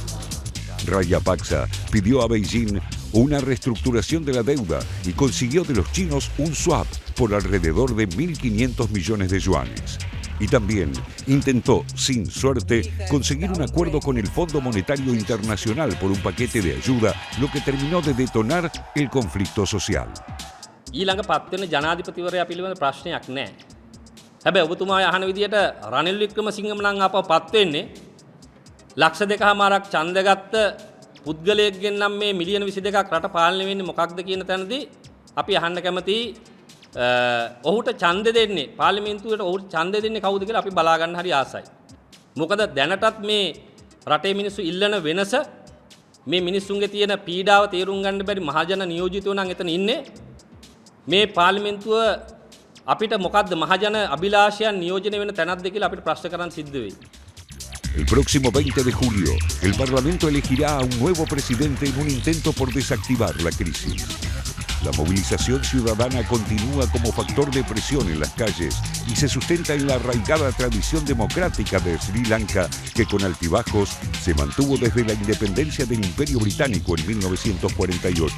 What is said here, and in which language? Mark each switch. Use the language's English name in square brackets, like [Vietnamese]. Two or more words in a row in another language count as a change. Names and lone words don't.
[Spanish] Rajapaksa pidió a Beijing una reestructuración de la deuda y consiguió de los chinos un swap por alrededor de 1.500 millones de yuanes. Y también intentó, sin suerte, conseguir un acuerdo con el Fondo Monetario Internacional por un paquete de ayuda, lo que terminó de detonar el conflicto social. [Sinhala] ඊළඟ පත් වෙන ජනාධිපතිවරයා පිළිබඳ ප්‍රශ්නයක් නැහැ. හැබැයි ඔබතුමා අහන විදියට රනිල් වික්‍රමසිංහම නම් අපව පත් වෙන්නේ ලක්ෂ 2.5ක් ඡන්ද ගත්ත පුද්ගලයෙක්ගෙන් නම් මේ මිලියන 22ක් රට පාලනය වෙන්නේ මොකක්ද කියන තැනදී අපි අහන්න කැමතියි. ඔහුට ඡන්ද දෙන්නේ පාර්ලිමේන්තුවට ඔහුට ඡන්ද දෙන්නේ කවුද කියලා අපි බලා ගන්න හරි ආසයි. මොකද දැනටත් මේ රටේ මිනිස්සු ඉල්ලන වෙනස, මේ මිනිස්සුන්ගේ තියෙන පීඩාව තේරුම් ගන්න බැරි මහජන නියෝජිතයෝ නම් එතන ඉන්නේ. මේ පාර්ලිමේන්තුව අපිට මොකද්ද මහජන අභිලාෂයන් නියෝජනය වෙන තැනක්ද කියලා අපිට ප්‍රශ්න කරන්න සිද්ධ වෙයි. [Spanish] El próximo 20 de julio, el Parlamento elegirá a un nuevo presidente en un intento por desactivar la crisis. La movilización ciudadana continúa como factor de presión en las calles y se sustenta en la arraigada tradición democrática de Sri Lanka, que con altibajos se mantuvo desde la independencia del Imperio Británico en 1948.